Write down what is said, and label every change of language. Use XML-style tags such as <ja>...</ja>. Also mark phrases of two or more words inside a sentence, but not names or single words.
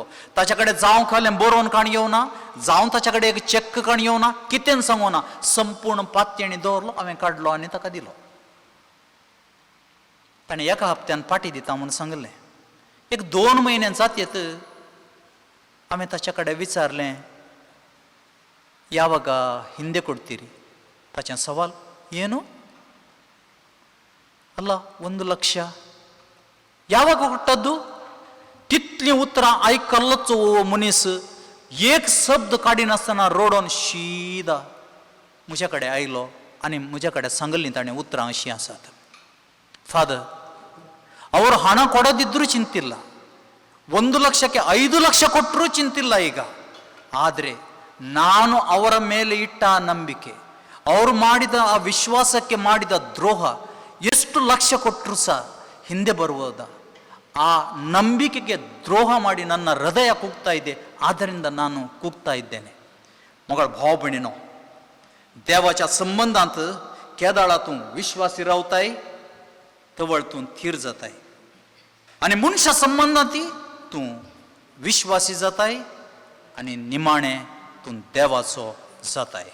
<kok>ताचे कडेन जावं खालें बरोवन काण येवना, जावं ताचे कडेन एक चॅक काण येवना, कितें सांगूं ना, संपूर्ण पातयेणी दवरलो, हांवें काडलो आनी ताका दिलो. ताणें एका हप्त्यान फाटी दिता म्हूण सांगलें. 1-2 म्हयने जात येत हांवें ताचे कडेन विचारलें,</kok> <kn>ಯಾವಾಗ ಹಿಂದೆ ಕೊಡ್ತೀರಿ?</kn> <kok>ताचें सवाल</kok> <kn>ಏನು? ಅಲ್ಲ 1,00,000 ಯಾವಾಗ ಕೊಟ್ಟದ್ದು?</kn> <kok>तितली उतरां आयकल्लोच मनीस एक शब्द काडिनासतना रोडोन शीदा म्हजे कडेन आयलो आनी म्हजे कडेन सांगलीं ताणें उतरां अशीं आसात.</kok> <kn>ಫಾದರ್, ಅವರು ಹಣ ಕೊಡೋದಿದ್ರೂ ಚಿಂತಿಲ್ಲ, 1,00,000ಕ್ಕೆ 5,00,000 ಕೊಟ್ಟರೂ ಚಿಂತಿಲ್ಲ ಈಗ. ಆದರೆ ನಾನು ಅವರ ಮೇಲೆ ಇಟ್ಟ ಆ ನಂಬಿಕೆ, ಅವರು ಮಾಡಿದ ಆ ವಿಶ್ವಾಸಕ್ಕೆ ಮಾಡಿದ ದ್ರೋಹ, ಎಷ್ಟು ಲಕ್ಷ ಕೊಟ್ಟರು ಸಹ ಹಿಂದೆ ಬರುವುದ? ಆ ನಂಬಿಕೆಗೆ ದ್ರೋಹ ಮಾಡಿ ನನ್ನ ಹೃದಯ ಕೂಗ್ತಾ ಇದೆ, ಆದ್ದರಿಂದ ನಾನು ಕೂಗ್ತಾ ಇದ್ದೇನೆ.</kn> <kok>मग भाव बहिणीनो, देवाच्या संबंधांत केदाळा तूं विश्वासी रावताय, तवळ तूं थीर जाताय. आनी मनशा संबंधांती तूं विश्वासी जाताय आनी निमाणे तूं देवाचो जाताय.</kok>